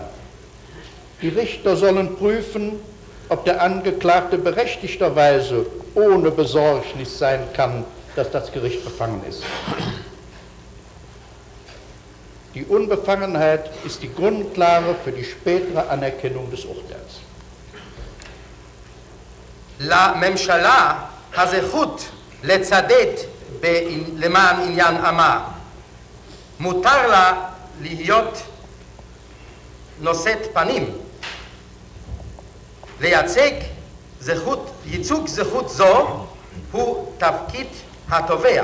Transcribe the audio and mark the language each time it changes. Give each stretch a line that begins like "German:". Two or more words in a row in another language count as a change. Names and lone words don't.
German: Die Richter sollen prüfen, ob der Angeklagte berechtigterweise ohne Besorgnis sein kann, dass das Gericht befangen ist. Die Unbefangenheit ist die Grundlage für die spätere Anerkennung des Urteils.
Hebrew: לממשלה הזכות לצדד למען עניין עמה. מותר לה להיות נושאת פנים. ייצוג זכות זו הוא תפקיד התובע.